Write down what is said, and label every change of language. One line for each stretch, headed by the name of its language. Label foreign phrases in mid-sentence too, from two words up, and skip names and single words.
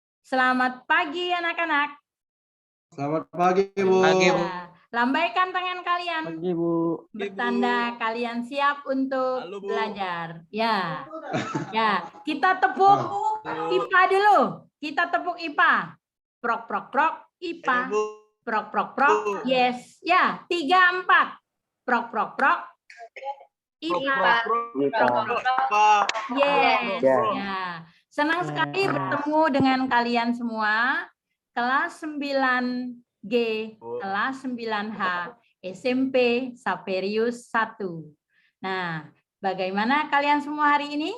Indonesian: Selamat pagi anak-anak. Selamat pagi, Bu. Pagi, Bu. Ya, lambaikan tangan kalian. Pagi, Bu. Bertanda kalian siap untuk Halo, Bu. belajar. Ya. Ya, kita tepuk IPA dulu. Kita tepuk IPA. Prok prok prok IPA. Prok prok prok. Yes. Ya, 3 4. Prok prok prok IPA. Prok prok prok. Yes. Ya. Senang sekali bertemu dengan kalian semua. Kelas 9G, kelas 9H, SMP Saperius 1. Nah, bagaimana kalian semua hari ini?